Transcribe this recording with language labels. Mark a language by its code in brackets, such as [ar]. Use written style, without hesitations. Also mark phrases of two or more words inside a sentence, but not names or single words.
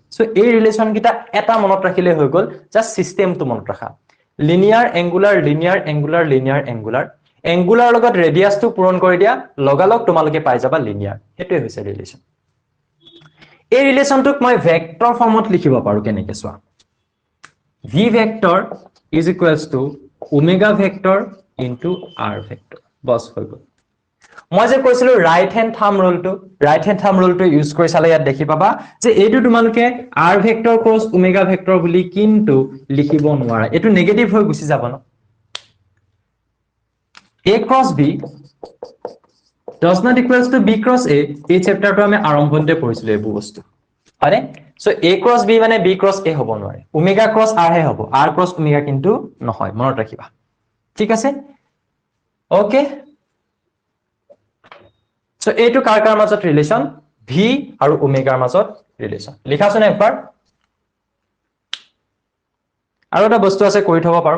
[as] সো এই ৰিলেশন কিটা এটা মনত ৰাখিলে হৈ গ'ল, জাস্ট সিস্টেমটো মনত ৰাখা। [en] linear angular, linear angular, linear angular, [as] এঙ্গুলাৰ লগত ৰেডিয়াসটো পূৰণ কৰি দিয়া, লগালগ তোমালোকে পাই যাবা লিনিয়াৰ। হেতুৱে হৈছে ৰিলেশন। এই ৰিলেশনটোক মই ভেক্টৰ ফৰ্মত লিখিব পাৰো কেনেকে চোৱা। [en] V vector is equals to omega vector into r vector. [as] বস হৈ গ'ল। মই যে কৈছিলো [en] right hand thumb rule [as] ইউজ কৰি চালে ইয়াত দেখি পাবা যে এইটো তোমালোকে [en] r vector cross omega vector [as] বুলি কিন্তু লিখিব নোৱাৰা। এইটো নেগেটিভ হৈ গুচি যাব ন। [en] a cross b does not equals to b cross a। [as] এই চেপ্টাৰটো আমি আৰম্ভণিতে পঢ়িছিলো এইবোৰ বস্তু, হয়নে? সো [en] a cross b [as] মানে [en] b cross a [as] হ'ব নোৱাৰে, [en] omega cross r [as] হে হ'ব, [en] r cross omega [as] কিন্তু নহয়, মনত ৰাখিবা। ঠিক আছে, ওকে। সো এইটো কাৰ কাৰ মাজত ৰিলেশন? v আৰু ওমেগাৰ মাজত ৰিলেশন। লিখাছোনে একবাৰ? আৰু এটা বস্তু আছে কৰি থব পাৰো।